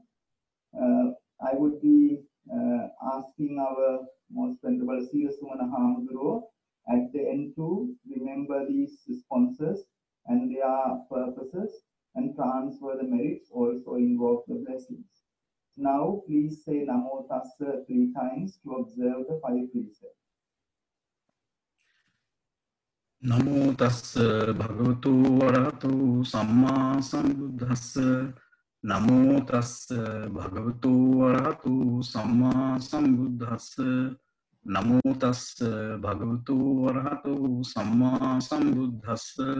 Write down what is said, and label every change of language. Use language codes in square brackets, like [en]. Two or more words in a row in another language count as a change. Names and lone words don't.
[en] I would be asking our most venerable Sri Sumana Hamduro at the end to remember these sponsors and their purposes and transfer the merits, also invoke the blessings. Now, please say [pi] Namo Tassa [en] 3 times to observe the 5 precepts. [pi] Namo tassa bhagavato arahato samma sambuddhassa. Namo tassa bhagavato arahato samma sambuddhassa. Namo tassa bhagavato arahato samma sambuddhassa.